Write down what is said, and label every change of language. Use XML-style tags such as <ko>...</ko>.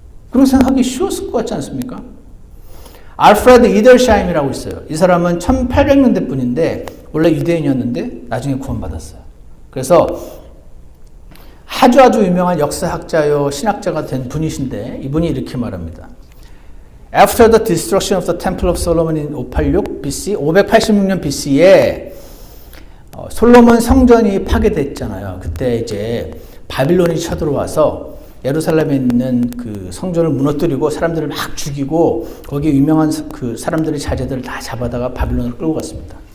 <ko>그런 생각하기 쉬웠을 것 같지 않습니까? 알프레드 이델샤임이라고 있어요. 이 사람은 1800년대 분인데 원래 유대인이었는데 나중에 구원받았어요. 그래서 아주 유명한 역사학자요 신학자가 된 분이신데 이분이 이렇게 말합니다.</ko> <en>After the destruction of the Temple of Solomon in 586 BC,</en> <ko>586년 BC에 솔로몬 성전이 파괴됐잖아요. 그때 이제 바빌론이 쳐들어와서 예루살렘에 있는 그 성전을 무너뜨리고 사람들을 막 죽이고 거기 유명한 그 사람들의 자제들을 다 잡아다가 바빌론을 끌고 갔습니다.</ko>